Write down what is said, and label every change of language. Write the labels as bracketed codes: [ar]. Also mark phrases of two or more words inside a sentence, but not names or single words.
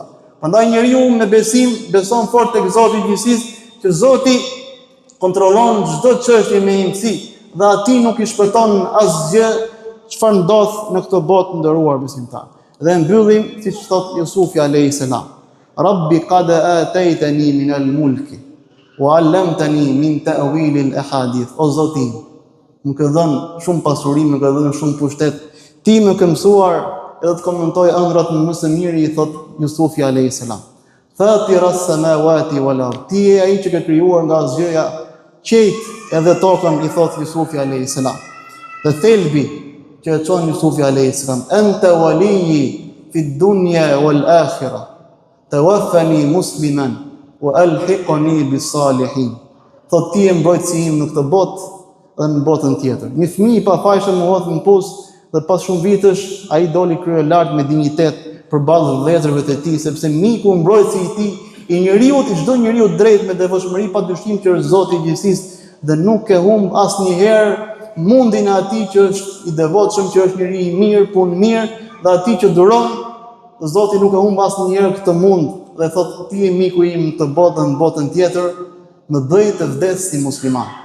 [sq] Prandaj njeriu me besim beson fort tek Zoti i gjithësisë, që Zoti kontrollon çdo çështje me imësi dhe atij nuk i shpëton asgjë çfarë ndodh në këtë botë nderuar besimtar. Dhe mbyllim siç thot Jusufi [ar] عليه السلام. رب قد آتيتني من الملك وعلمتني من تأويل الأحاديث. [sq] O Zoti, më ke dhënë shumë pasuri, më ke dhënë shumë pushtet. Ti më ke mësuar edhe të komentoj ëndrat më së miri, i thot Jusufi [ar] عليه السلام. فاطر السماوات والأرض. [sq] Ti je ai që ke krijuar nga asgjëja qejt edhe tokën, i thot Jusufi [ar] عليه السلام. [sq] Dhe thelbi që e çon Jusufi [ar] عليه السلام، أنت وليي في الدنيا والآخرة. توفني مسلما وألحقني بالصالحين. [sq] Thot ti je mbrojtësi im në këtë botë dhe në botën tjetër. Një fëmijë i pafajshëm u hodh në pus dhe pas shumë vitësh ai doli krye lart me dinjitet përballë vëllezërve të tij, sepse miku mbrojtësi i tij, i njeriu, i çdo njeriu drejt me devotshmëri padyshim që është Zoti i gjithësisë dhe nuk e humb asnjëherë mundin e atij që është i devotshëm, që është njeri i mirë, punë mirë, dhe atij që duron, Zoti nuk e humb asnjëherë këtë mund dhe thotë ti je miku im në këtë botë dhe në botën tjetër, më bëj të vdes si musliman.